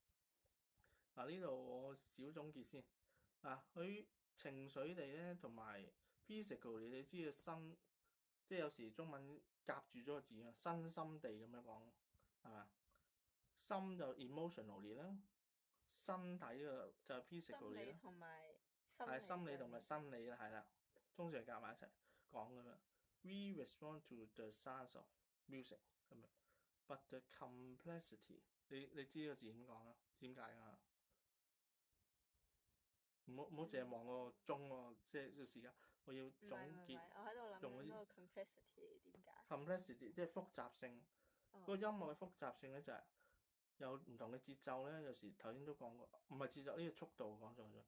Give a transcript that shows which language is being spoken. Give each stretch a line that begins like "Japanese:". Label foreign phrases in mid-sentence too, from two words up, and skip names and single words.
Cantonese: 嗱呢度我小總結先。嗱佢情緒地咧同埋 physical 你知嘅身，即係有時中文夾住咗個字啊，身心地咁樣講係嘛？心就 emotionally 啦，身體嘅就 physically 啦，係心理同埋生理啦，係啦，通常夾埋一齊講噶啦。
English: We respond to the sounds of music
Cantonese: 咁樣 ，
English: but the complexity，
Cantonese: 你知呢個字點講啊？點解啊？唔好淨係望個鐘喎，即係個時間，我要總結。我喺度諗用嗰啲嗰個 complexity 點解 complexity 即係複雜性。嗰個音樂嘅複雜性咧就係有唔同嘅節奏咧，有時頭先都講過，唔係節奏呢個速度講錯咗。